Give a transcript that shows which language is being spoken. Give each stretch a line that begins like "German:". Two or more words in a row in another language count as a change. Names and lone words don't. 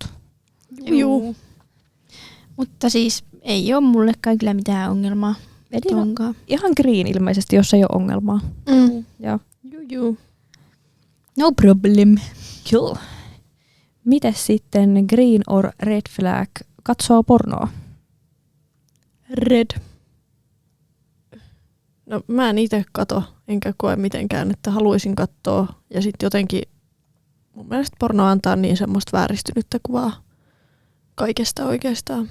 Finnish: Juu. Mutta siis ei ole mullekaan kyllä mitään ongelmaa. Ihan green ilmeisesti, jos ei ole ongelmaa. Joo. Juu.
English: No problem.
Finnish: Cool. Mites sitten
English: green or red flag
Finnish: katsoo pornoa? Red. No mä en itse kato, enkä koe mitenkään, että haluaisin katsoa. Ja sitten jotenkin mun mielestä porno antaa niin semmoista vääristynyttä kuvaa kaikesta oikeastaan.